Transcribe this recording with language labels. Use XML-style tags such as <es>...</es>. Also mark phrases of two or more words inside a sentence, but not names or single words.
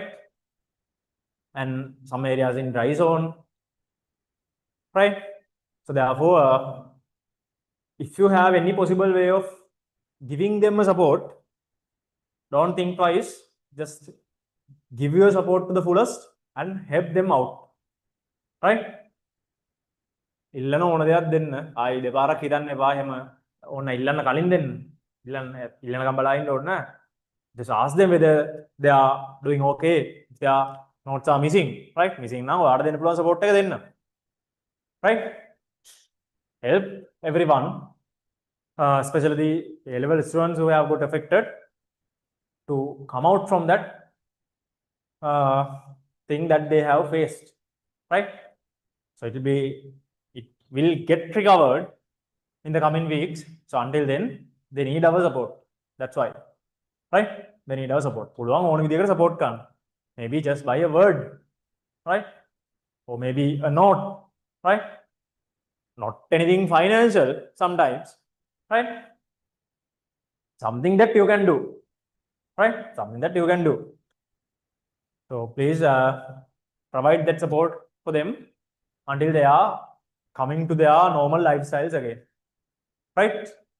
<en>And some areas in dry zone, right? So therefore, if you have any possible way of giving them a support, don't think twice. Just give your support to the fullest and help them out, right?</en> <si>ඉල්ලන ඕන දෙයක් දෙන්න. ආයි දෙපාරක් හිතන්න එපා එහෙම ඕන ඉල්ලන්න කලින් දෙන්න. ඉල්ලනකම් බලා ඉන්න ඕන නෑ.</si> <en>Just ask them whether they are doing okay, if their notes are missing, right? Missing now,</en> <si>ඔයාලට දෙන්න පුළුවන් support එක දෙන්න.</si> <en>Right? Help everyone, especially the A-level students who have got affected. to come out from that thing that they have faced, right? So it will get recovered in the coming weeks. So until then, they need our support. That's why, right? They need our support.</en> <si>පුළුවන් ඕන විදිහකට support කරන්න.</si> <en>Maybe just by a word, right? Or maybe a note, right? Not anything financial sometimes, right? Something that you can do, right? Something that you can do. So please provide that support for them until they are coming to their normal lifestyles again, right?</en>